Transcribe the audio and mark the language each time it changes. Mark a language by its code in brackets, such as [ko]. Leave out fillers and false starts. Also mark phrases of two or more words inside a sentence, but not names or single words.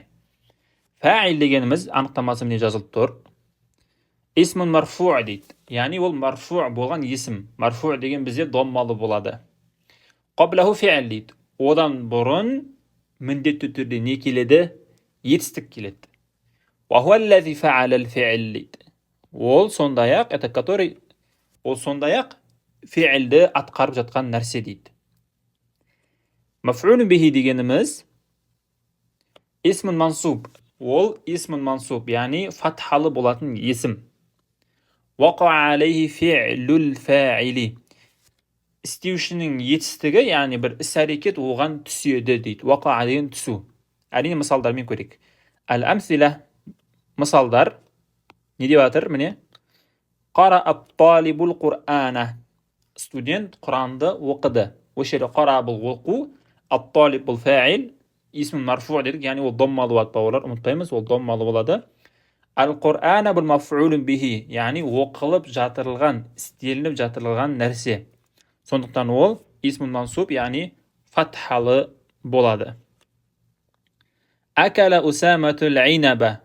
[kk] Фаил дегеніміз анықтамасы міне жазылып тұр. [ar] اسم مرفوع [kk] дейді. Яғни ол марфу болған есім. Марфу деген бізде доммалы болады. [ar] قبله فعل [kk] дейді. Одан бұрын міндетті түрде не келеді? Етістік келеді. [ar] وهو الذي فعل الفعل [kk] дейді. Ол сондай-ақ, [ru] это который, [kk] ол сондай-ақ фи'лді атқарып жатқан нәрсе дейді. [ar] مفعول به [kk] дегеніміз [ar] اسم منصوب. [kk] Ол [ar] اسم منصوب, [kk] яғни фатхалы болатын есім. [ar] وقع عليه فعل الفاعل. [kk] Істеушінің етістігі, яғни бір іс-әрекет оған түседі дейді. Вақа деген түсу. Әрине мысалдармен көрейік. Әл-әмсила, мысалдар не деп жатыр? Міне. [ar] قرأ الطالب القرآن. [kk] Студент Құранды оқыды. Осы жерде қара бұл оқу, ат-талиб бұл фа'ил, [ar] اسم مرفوع [kk] дедік, яғни ол доммалы болады бауырлар, ұмытпаймыз, ол доммалы болады. Ал-Құр'ана бұл [ar] مفعول به, [kk] яғни оқылып жатырылған, істелініп жатырылған нәрсе. Сондықтан ол [ar] اسم منصوب, [kk] яғни фатхалы болады. [ar] أكل أسامة العنب.